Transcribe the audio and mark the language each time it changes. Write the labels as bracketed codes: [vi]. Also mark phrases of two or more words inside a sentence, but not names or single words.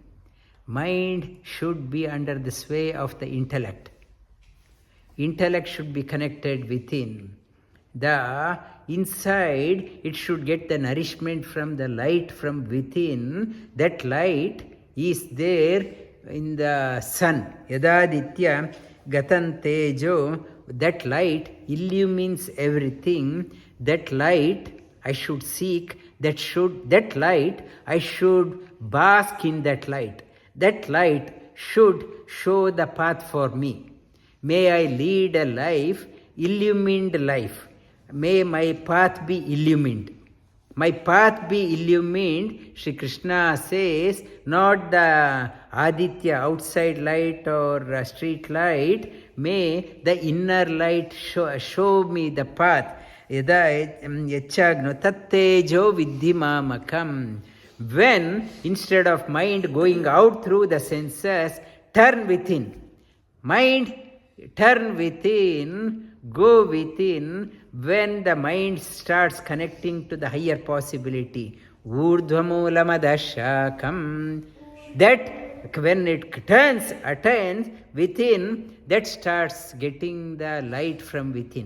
[en] Mind should be under the sway of the intellect. Intellect should be connected within. The inside, it should get the nourishment from the light from within. That light is there in the sun. [sa] यदादित्य गतं तेजो. [en] That light illumines everything. That light I should seek. That light I should bask in that light. That light should show the path for me. May I lead a life, illumined life. May my path be illumined. My path be illumined, Sri Krishna says, not the Aditya outside light or street light. May the inner light show me the path. [sa] यदा यच्चाग्नौ तत्तेजो विद्धि मामकम्. [en] When, instead of mind going out through the senses, turn within. Mind, turn within, go within. When the mind starts connecting to the higher possibility, urdhvamulamadaśakam, that when it attains within, that starts getting the light from within.